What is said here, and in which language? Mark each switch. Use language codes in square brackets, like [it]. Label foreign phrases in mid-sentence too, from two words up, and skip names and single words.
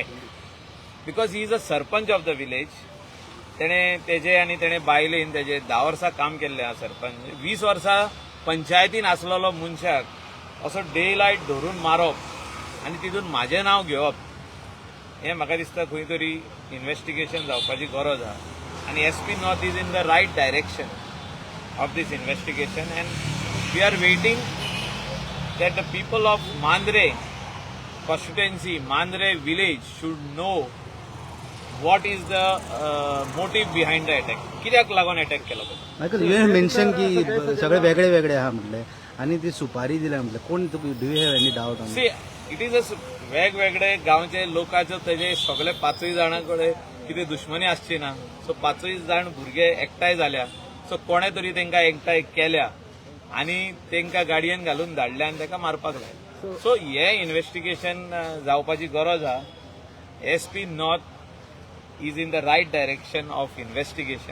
[en] because he is a sarpanch of the village. [kok] तेजे आनी तेणे बायलेन तेजे 10 वर्सां काम केल्लें आहा सरपंच. 20 वर्सां पंचायतीन आसलेलो मनशाक असो [en] day light [kok] धरून मारप आनी तितून म्हाजें नांव घेवप हें म्हाका दिसता खंय तरी इन्व्हेस्टिगेशन जावपाची गरज आहा. [en] आनी SP North is in the right direction of this investigation, and we are waiting that the people of Mandre constituency, Mandre village should know what is the motive behind the attack. [kok] कित्याक लागून अटॅक केलो. मायकल, [en] you have mention [kok] की सगळे वेगळे वेगळे आहा म्हटले आनी ती सुपारी दिल्या म्हटले. [en] कोण do you have any doubt on? see it is a [kok] वेगवेगळे गांवचे लोकांचो तेजे सगळे 5 जाणां कडेन कितें दुश्मनी आसची ना. सो 5 जाण भुरगे एकठांय जाल्या. सो कोणे तरी तांकां एकठांय केल्या आनी तांकां गाडयेन घालून धाडल्या आनी ताका मारपाक लायले. [en] सो [kok] हे इन्व्हेस्टिगेशन जावपाची गरज आहा. [en] SP North is in the right direction of investigation.